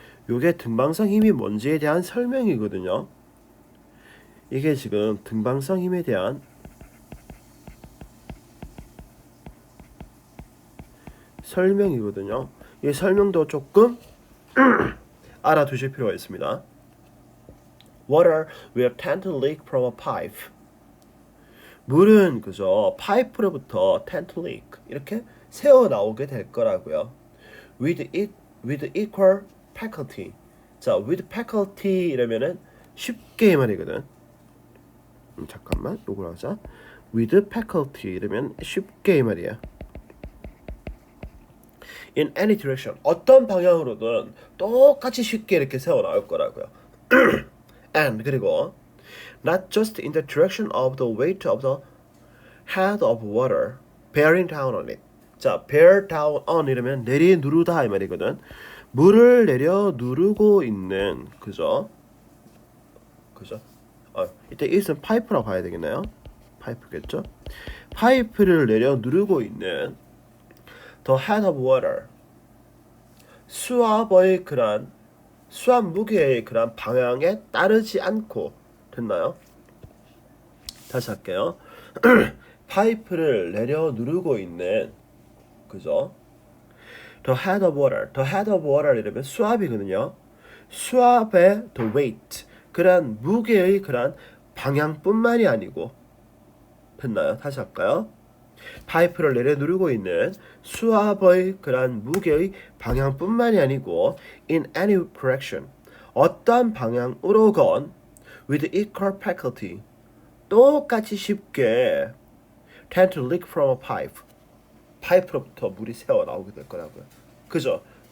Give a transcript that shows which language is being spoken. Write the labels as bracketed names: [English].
[Korean] 요게 등방성 힘이 뭔지에 대한 설명이거든요. 이게 지금 등방성 힘에 대한 설명이거든요. 이 설명도 조금 알아두실 필요가 있습니다. [English] Water will tend to leak from a pipe. [Korean] 물은 그죠, 파이프로부터 [English] tend to leak [Korean] 이렇게 새어 나오게 될 거라고요. [English] With equal faculty. [Korean] 자, [English] with faculty [Korean] 이러면은 쉽게 이 말이거든. 잠깐만, 요걸 하자. [English] With faculty [Korean] 이러면 쉽게 이 말이야. [English] In any direction, [Korean] 어떤 방향으로든 똑같이 쉽게 이렇게 새어 나올 거라고요. [English] And 그리고 not just in the direction of the weight of the head of water bearing down on it. [Korean] 자, [English] bear down on [Korean] 이러면 내리 누르다 이 말이거든. 물을 내려 누르고 있는, 그죠? 이때 it은 파이프라고 봐야 되겠나요? 파이프겠죠? 파이프를 내려 누르고 있는 [English] the head of water, [Korean] 수압의 그런 수압 무게의 그런 방향에 따르지 않고, 됐나요? 다시 할게요. 파이프를 내려 누르고 있는, 그죠? [English] The head of water [Korean] 이러면 수압이거든요. 수압의 the weight, 그런 무게의 그런 방향뿐만이 아니고, 됐나요? 다시 할까요? 파이프를 내려 누르고 있는 수압의 그런 무게의 방향뿐만이 아니고 [English] in any direction, [Korean] 어떤 방향으로건 [English] with equal faculty, [Korean] 똑같이 쉽게 [English] tend to leak from a pipe, [Korean] 파이프로부터 물이 새어 나오게 될 거라고요. 그죠?